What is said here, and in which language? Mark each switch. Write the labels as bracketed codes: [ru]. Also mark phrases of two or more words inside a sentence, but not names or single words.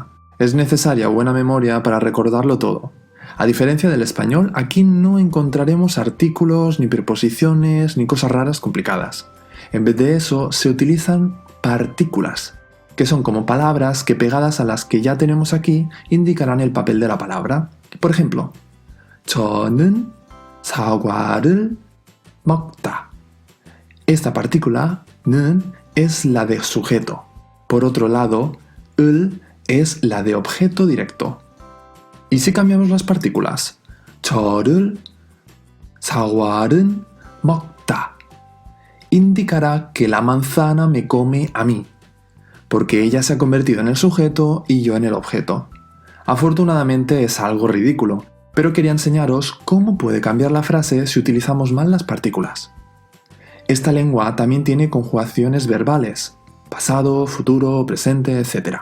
[es] Es necesaria buena memoria para recordarlo todo. A diferencia del español, aquí no encontraremos artículos, ni preposiciones, ni cosas raras complicadas. En vez de eso, se utilizan partículas, que son como palabras que pegadas a las que ya tenemos aquí indicarán el papel de la palabra. Por ejemplo, [ko] 저는 사과를 먹다. [es] Esta partícula, 는, es la de sujeto. Por otro lado, 을 es la de objeto directo. ¿Y si cambiamos las partículas? [ko] 저를 사과를 먹다. [es] Indicará que la manzana me come a mí, porque ella se ha convertido en el sujeto y yo en el objeto. Afortunadamente es algo ridículo, pero quería enseñaros cómo puede cambiar la frase si utilizamos mal las partículas. Esta lengua también tiene conjugaciones verbales, pasado, futuro, presente, etc.